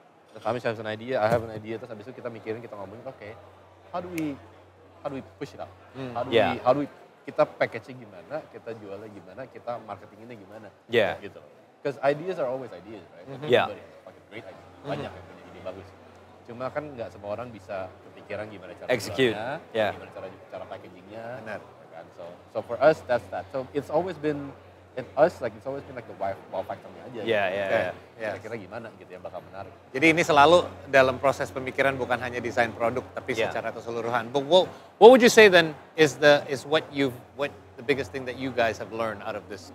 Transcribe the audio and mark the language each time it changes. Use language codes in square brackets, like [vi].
[en] The Tamish has an idea, I have an idea. [id] Terus habis itu kita mikirin, kita ngomongin, [en] okay, how do we push it out? How do we [id] kita packaging gimana, kita jualnya gimana, kita marketinginnya gimana? [en] Yeah. [id] Gitu. [en] Because ideas are always ideas, right? Yeah. Everybody has fucking great ideas. [id] Banyak yang punya ide bagus. Cuma kan nggak semua orang bisa kepikiran gimana cara [en] Execute. [id] jualnya, gimana cara packagingnya. Benar. Kan? [en] So for us, that's that. So it's always been the wow factor-nya [id] aja. [en] Yeah. [id] Kira-kira gimana gitu yang bakal menarik. Jadi ini selalu dalam proses pemikiran bukan hanya desain produk tapi secara keseluruhan. [en] But what would you say then is the biggest thing that you guys have learned out of this?